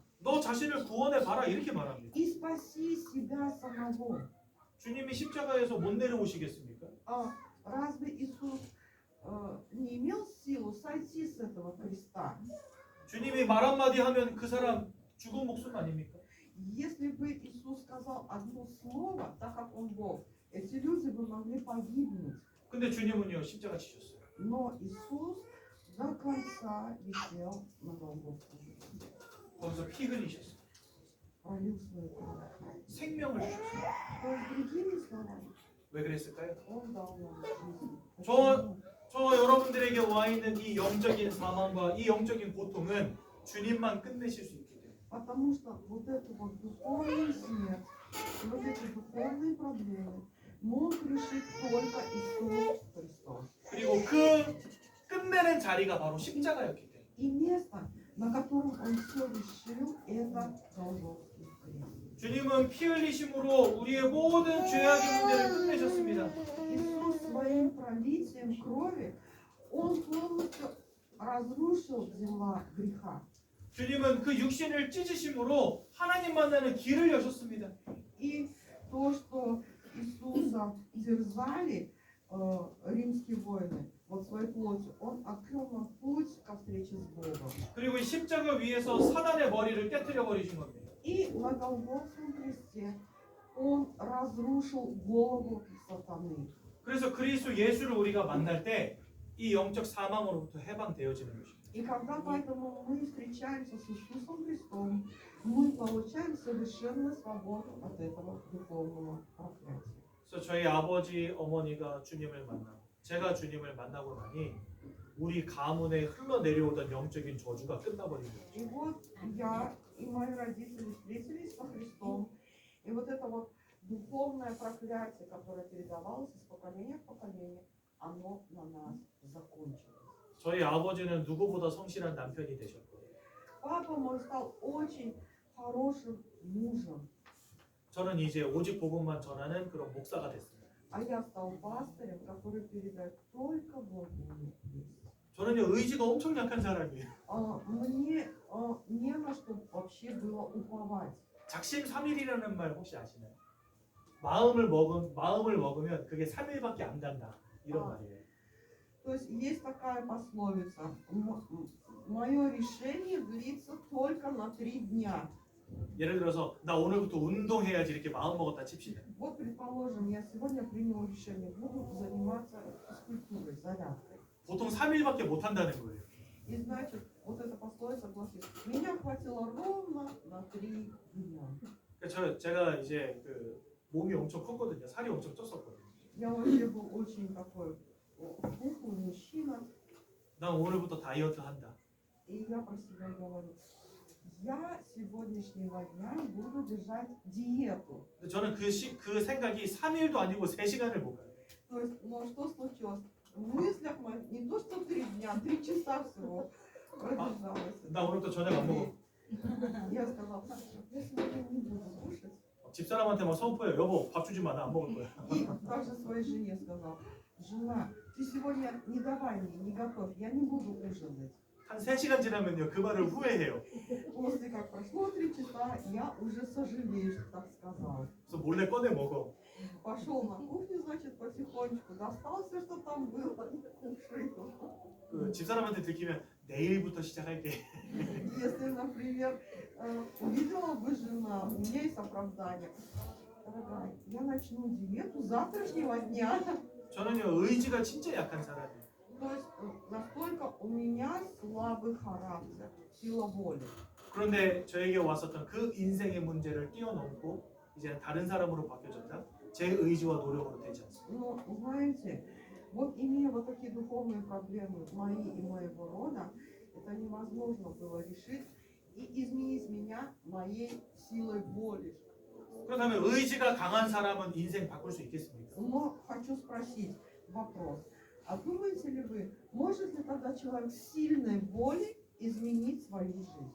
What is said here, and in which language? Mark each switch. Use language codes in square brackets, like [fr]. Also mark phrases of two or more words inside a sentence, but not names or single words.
[ko] 너 자신을 구원해 봐라 이렇게 말합니다. [ru] и спаси себя самого. [ko] 주님이 십자가에서 못 내려오시겠습니까? [ru] Разве Иисус не имел силу сойти с этого креста? [ko] 주님이 말 한마디 하면 그 사람 죽은 목숨 아닙니까? [ru] Если бы Иисус сказал одно слово, так как Он Бог, эти люди бы могли погибнуть. [ko] 근데 주님은요 십자가 치셨어요. [ru] Но Иисус до конца висел на Голгофском кресте, [ko] 거기서 피 흘리셨어요. [ru] пролил свою кровь. [ko] 생명을 주셨어요. [ru] То есть, другими словами, [ko] 왜 그랬을까요? [ru] Он дал нам жизнь. [ko] 저 여러분들에게 와 있는 이 영적인 사망과 이 영적인 고통은 주님만 끝내실 수 있기 때문에. [ru] Потому что вот эту вот духовную смерть, вот эти духовные проблемы мог решить только Иисус Христос. [ko] 그리고 그 끝내는 자리가 바로 십자가였기 때문에. [ru] И место, на котором Он все решил, это Голгофский крест. [ko] 주님은 피 흘리심으로 우리의 모든 죄악의 문제를 끝내셨습니다. [ru] Иисус своим пролитием крови, Он полностью разрушил дела греха. [ko] 주님은 그 육신을 찢으심으로 하나님 만나는 길을 여셨습니다. [ru] И то, что Иисуса терзали римские воины, вот своей плотью, Он открыл нам путь ко встрече с Богом. [ko] 그리고 이 십자가 위에서 사단의 머리를 깨뜨려 버리신 겁니다. [ru] И на Голгофском кресте Он разрушил голову сатаны. [ko] 그래서 그리스도 예수를 우리가 만날 때 이 영적 사망으로부터 해방되어지는 것입니다. [ru] И когда поэтому мы встречаемся с Иисусом Христом, мы получаем совершенную свободу от этого духовного проклятия. [ko] 그래서 저희 아버지, 어머니가 주님을 만나고 제가 주님을 만나고 나니 우리 가문에 흘러내려오던 영적인 저주가 끝나버린 거예요. [ru] И вот я и мои родители встретились со Христом. И вот это вот духовное проклятие, которое передавалось из поколения в поколение, оно на нас закончилось. [ko] 저희 아버지는 누구보다 성실한 남편이 되셨고 [ru] Папа мой стал очень хорошим мужем, [ko] 저는 이제 오직 복음만 전하는 그런 목사가 됐습니다. [ru] а я стал пастырем, который передает только Божью весть. [ko] 저는요 의지가 엄청 약한 사람이에요. [ru] Мне не на что вообще было уповать. [ko] 작심삼일이라는 말 혹시 아시나요? 마음을 먹으면 그게 3일밖에 안 간다 이런 말이에요. [ru] То есть есть такая пословица: мое решение длится только на 3 дня. [ko] 예를 들어서 나 오늘부터 운동해야지 이렇게 마음 먹었다 칩시다. [ru] Вот, предположим, я сегодня принял решение, буду заниматься физкультурой, зарядкой. [ko] 보통 3일밖에 못 한다는 거예요. [ru] И значит, вот эта пословица гласит: меня хватило ровно на 3 дня. [ko] 그러니까 제가 이제 그 몸이 엄청 컸거든요. 살이 엄청 쪘었거든요. [ru] Я вообще был очень такой пухлый мужчина. [ko] 난 오늘부터 다이어트 한다. [ru] И я про себя говорю: я с сегодняшнего дня буду держать диету. [ko] 근데 저는 그 생각이 3일도 아니고 3시간을 못 가요. [ru] То есть, ну что случилось? В мыслях моих не то что 3 дня, 3 часа всего продержалась. [ko] 나 오늘부터 저녁 안 먹어. [ru] Я сказала: я сегодня не буду кушать. [ko] 집사람한테 막 선포해요. 여보 밥 주지 마. 나 안 먹을 거야. [ru] И также своей жене сказал: жена, ты сегодня не давай мне, не готовь, я не буду ужинать. [ko] 한 3시간 지나면요. 그 말을 후회해요. [ru] После как прошло 3 часа, я уже сожалею, что так сказал. [ko] 그래서 몰래 꺼내 먹어. [ru] Пошел на кухню, значит, потихонечку, достал все, что там было, и кушаю. [ko] 그 집사람한테 들키면 내일부터 시작할게. [ru] Если, например, увидела бы жена, у меня есть оправдание: дорогая, я начну диету с завтрашнего дня. [ko] 저는요 의지가 진짜 약한 사람이에요. [ru] То есть настолько у меня слабый характер, сила воли. [ko] 그런데 저에게 왔었던 그 인생의 문제를 뛰어넘고 이제 다른 사람으로 바뀌어졌다. 제 의지와 노력으로 되지 않습니다. [ru] Но, знаете, вот имея вот такие духовные проблемы мои и моего рода, это невозможно было решить и изменить меня моей силой воли. [ko] 그렇다면 의지가 강한 사람은 인생 바꿀 수 있겠습니까? [ru] Но хочу спросить вопрос: а думаете ли вы, может ли тогда человек с сильной волей изменить свою жизнь?